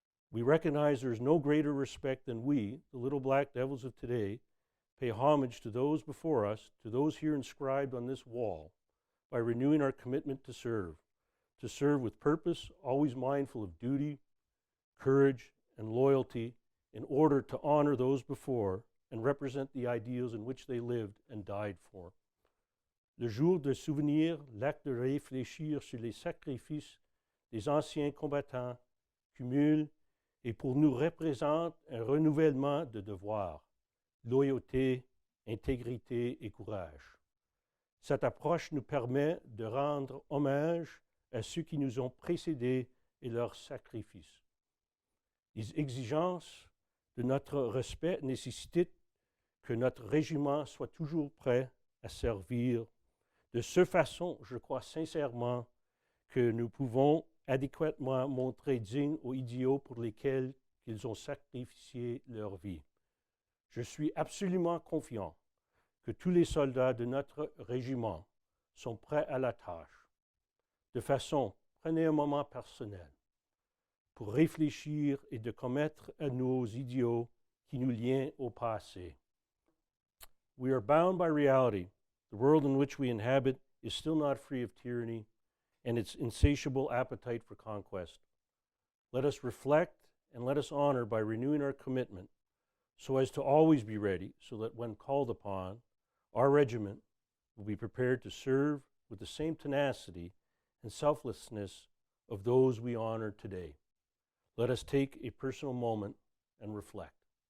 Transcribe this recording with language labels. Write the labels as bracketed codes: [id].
[en] We recognize there is no greater respect than we, the little black devils of today, pay homage to those before us, to those here inscribed on this wall, by renewing our commitment to serve with purpose, always mindful of duty, courage, and loyalty, in order to honor those before and represent the ideals in which they lived and died for. [fr] Le jour de souvenir, l'acte de réfléchir sur les sacrifices des anciens combattants cumule et pour nous représente un renouvellement de devoirs, loyauté, intégrité et courage. Cette approche nous permet de rendre hommage à ceux qui nous ont précédés et leurs sacrifices. Les exigences de notre respect nécessitent que notre régiment soit toujours prêt à servir. De cette façon, je crois sincèrement que nous pouvons adéquatement montrer dignes aux idéaux pour lesquels ils ont sacrifié leur vie. Je suis absolument confiant que tous les soldats de notre régiment sont prêts à la tâche. De façon, prenez un moment personnel pour réfléchir et de commettre à nos idéaux qui nous lient au passé. [en] We are bound by reality. The world in which we inhabit is still not free of tyranny and its insatiable appetite for conquest. Let us reflect and let us honor by renewing our commitment so as to always be ready, so that when called upon, our regiment will be prepared to serve with the same tenacity and selflessness of those we honor today. Let us take a personal moment and reflect.